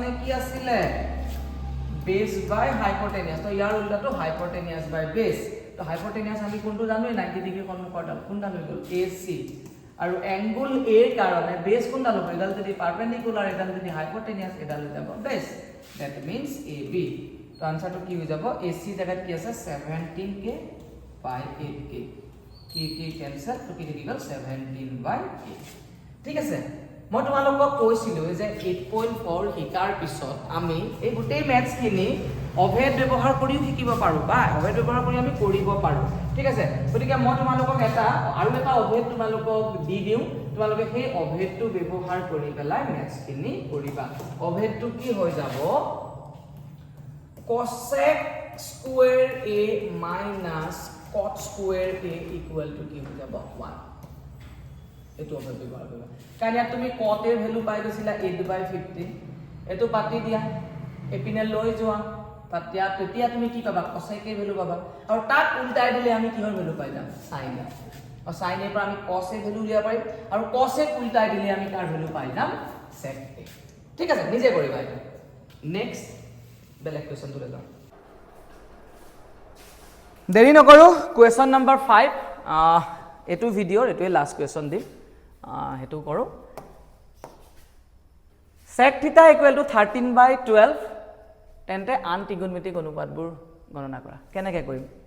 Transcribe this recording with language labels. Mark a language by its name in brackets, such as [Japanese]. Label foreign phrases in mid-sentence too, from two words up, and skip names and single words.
[Assamese] কি আছিলে [English] base by hypotenuse [Assamese] তো ইয়াৰ উল্টাটো [English] hypotenuse by base [Assamese] তো hypotenuse আমি কোনটো জানো 90 ডিগ্ৰী কোণৰ কোনডাল হৈ গল AC আৰু [English] angle A [Assamese] কাৰণে base কোনডাল হ'ব এডাল যদি পারপেন্ডিকুলার এডাল যদি hypotenuse এডাল হৈ যাব [English] base that means AB [Assamese] তো आंसर तो কি হৈ যাব AC জায়গাত কি আছে 17k by 8k k cancel তো কি থাকি গল 17 by 8 ঠিক আছে মই তোমালোকক কৈছিলো যে 8.4 শিকাৰ পিছত আমি এই গোটেই ম্যাথছ খিনি অভেদ ব্যৱহাৰ কৰিও শিকিব পাৰো বা অভেদ ব্যৱহাৰ কৰি আমি কৰিব পাৰো ঠিক আছে গতিকে মই তোমালোকক এটা অভেদ তোমালোকক দি দিও তোমালোকে সেই অভেদটো ব্যৱহাৰ কৰি পেলাই ম্যাথছ খিনি কৰিবা অভেদটো কি হৈ যাব [English] cosec square a minus cot square a equal to [Assamese] কি হৈ যাব 1 এটো অভেদ ব্যৱহাৰ কৰিবা কাৰণ ইয়াত তুমি cot এর ভ্যালু পাই গৈছিলা 8/15 এটো পাতি দিয়া এপিনে লৈ যোৱা তেতিয়া তুমি কি পাবা cosec এর ভ্যালু পাবা আৰু তাক উল্টাই দিলে আমি কিহৰ ভ্যালু পাই যাম sin এ আৰু sin এৰ পৰা আমি cos এর ভ্যালু উলিয়াব পাৰিম আৰু cos এ উল্টাই দিলে আমি তাৰ ভ্যালু পাই যাম sec এ ঠিক আছে নিজে কৰিবা এটা নেক্সট বেলেগ কোৱেশ্চন তুলে যাও দেৰি নকৰো কোৱেশ্চন নম্বৰ 5 এটো ভিডিওৰ এটোই [English] last question [Assamese] দিম হেতু কৰো sec θ = 13/12 তেন্তে আন ত্ৰিকোণমিতিক অনুপাতবোৰ গণনা কৰা কেনেকৈ কৰিম